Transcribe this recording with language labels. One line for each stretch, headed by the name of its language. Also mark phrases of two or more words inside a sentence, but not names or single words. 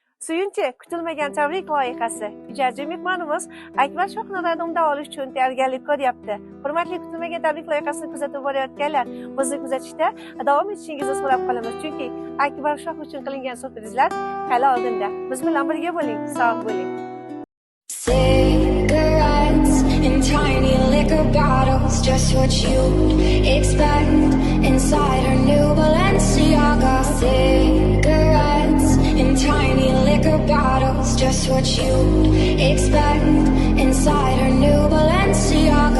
Uzbek: Suyunchi kutilmagan tabrik loyihasi. Ijodchi mehmonimiz Akbar Shohnadan undan olish uchun tayyorgarlik ko'ryapti. Hurmatli kutilmagan tabrik loyihasini kuzatib borayotganlar, bizni kuzatishda davom etishingizni so'rab qolamiz. Chunki Akbar Shoh uchun qilingan surprizlar hali oldinda. Biz bilan birga bo'ling, sog' bo'ling.
English: Cigarettes in tiny liquor bottles, just what you'd expect inside her new Balenciaga. Cigarettes in tiny liquor bottles, just what you'd expect inside her new Balenciaga.